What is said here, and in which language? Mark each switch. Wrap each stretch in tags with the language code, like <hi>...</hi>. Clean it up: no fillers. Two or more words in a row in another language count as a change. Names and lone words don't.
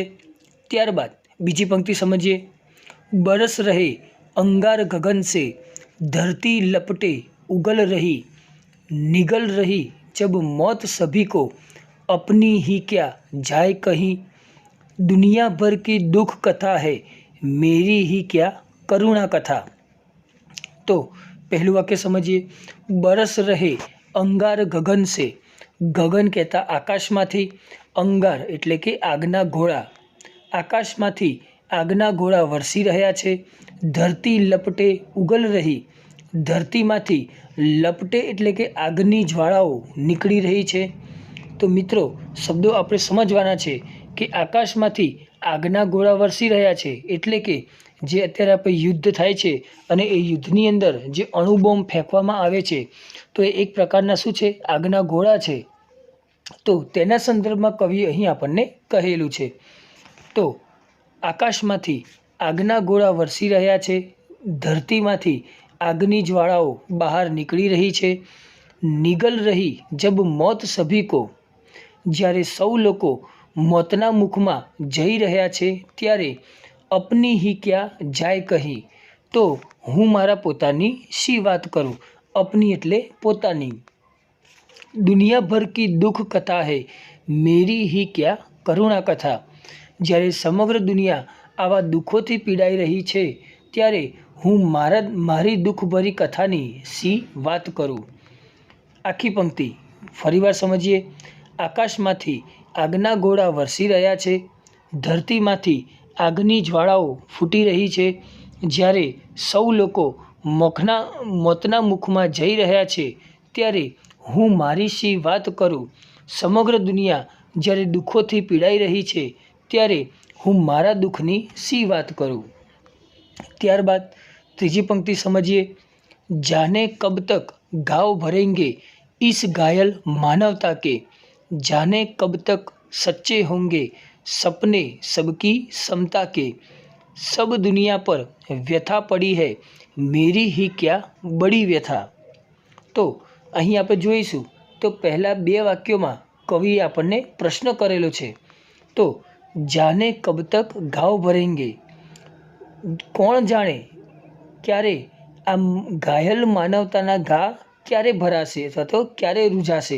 <gu>ત્યારબાદ બીજી પંક્તિ</gu> <hi>समझिए। बरस रहे अंगार गगन से, धरती लपटे उगल रही, निगल रही जब मौत सभी को, अपनी ही क्या जाए कहीं। दुनिया भर की दुख कथा है, मेरी ही क्या करुणा कथा।</hi> <gu>તો પહેલું વાક્ય</gu> <hi>समझिए। बरस रहे अंगार गगन से,</hi> <gu>ગગન કહેતા આકાશ માંથી, અંગાર એટલે કે આગના ઘોડા, આકાશ માંથી આગના ઘોડા વરસી રહ્યા છે।</gu> <hi>धरती लपटे उगल रही,</hi> <gu>ધરતી માંથી લપટે એટલે કે આગની જ્વાળાઓ નીકળી રહી છે। તો મિત્રો, શબ્દો આપણે સમજવાના છે કે આકાશમાંથી આગના ગોળા વરસી રહ્યા છે એટલે કે જે અત્યારે આપણે યુદ્ધ થાય છે અને એ યુદ્ધની અંદર જે અણુબૉમ્બ ફેંકવામાં આવે છે તો એ એક પ્રકારના શું છે, આગના ગોળા છે। તો તેના સંદર્ભમાં કવિએ અહીં આપણને કહેલું છે। તો આકાશમાંથી આગના ગોળા વરસી રહ્યા છે, ધરતીમાંથી આગની જ્વાળાઓ બહાર નીકળી રહી છે।</gu> <hi>निगल रही जब मौत सभी को,</hi> <gu>જ્યારે સૌ લોકો મોતના મુખમાં જઈ રહ્યા છે ત્યારે</gu> <hi>अपनी ही क्या जाय कही।</hi> <gu>તો હું મારા પોતાની શી વાત કરું। अपनी એટલે પોતાની।</gu> <hi>दुनिया भर की दुख कथा है, मेरी ही क्या करुणा कथा।</hi> <gu>જ્યારે સમગ્ર દુનિયા આવા દુખોથી પીડાઈ રહી છે ત્યારે હું મારી દુખભરી કથાની શી વાત કરું। આખી પંક્તિ ફરીવાર સમઝિએ. આકાશમાંથી આગના ગોળા વરસી રહ્યા છે, ધરતીમાંથી આગની જ્વાળાઓ ફૂટી રહી છે। જ્યારે સૌ લોકો મોતના મુખમાં જઈ રહ્યા છે ત્યારે હું મારી શી વાત કરું। સમગ્ર દુનિયા જ્યારે દુખોથી પીડાઈ રહી છે ત્યારે હું મારા દુખની શી વાત કરું। ત્યારબાદ તીજી પંક્તિ સમઝિએ।</gu> <hi>जाने कब तक घाव भरेंगे इस घायल मानवता के, जाने कब तक सच्चे होंगे सपने सबकी समता के। सब दुनिया पर व्यथा पड़ी है, मेरी ही क्या बड़ी व्यथा।</hi> <gu>तो અહીં આપણે જોઈશું તો પહેલા બે વાક્યોમાં કવિએ આપણને પ્રશ્ન કરેલો છે। તો</gu> <hi>जाने कब तक घाव भरेंगे,</hi> <gu>કોણ જાણે ક્યારે આ ઘાયલ માનવતાના ઘા ક્યારે ભરાશે અથવા તો ક્યારે રૂઝાશે।</gu>